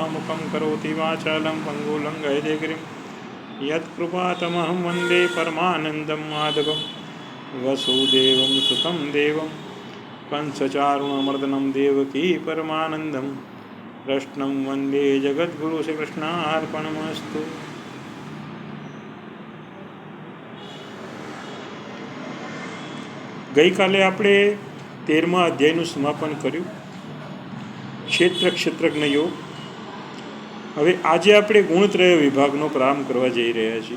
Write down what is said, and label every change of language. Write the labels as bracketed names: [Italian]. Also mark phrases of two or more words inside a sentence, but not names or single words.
[Sanskrit] मुखं करोति वाचालं पङ्गुलङ्घयदेगिरिं यत्कृपातमहं वन्दे परमानन्दं माधवं वसुदेवं सुतं देवं कंसचारुणमर्दनं देवकी परमानन्दं कृष्णं वन्दे जगद्गुरु श्रीकृष्णार्पणमस्तु। [Gujarati] ગઈકાલે આપણે 13મા અધ્યાયનું સમાપન કર્યું, ક્ષેત્રજ્ઞ યોગ. હવે આજે આપણે ગુણત્રય વિભાગનો પ્રારંભ કરવા જઈ રહ્યા છીએ.